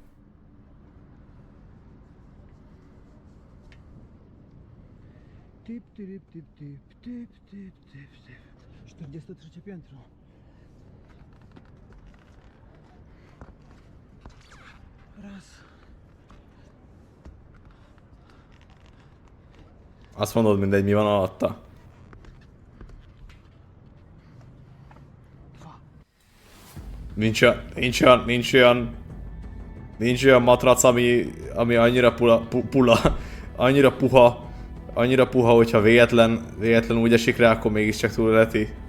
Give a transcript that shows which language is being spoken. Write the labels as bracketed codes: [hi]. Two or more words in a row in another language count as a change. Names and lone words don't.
[pl] Tip, tip, tip, tip, tip, tip, tip, tip. 43 piętro. Raz. [hu] Azt mondod mindegy, mi van alatta. Nincs olyan matrac, ami annyira annyira puha, hogyha véletlen úgy esik rá, akkor mégiscsak túléleti.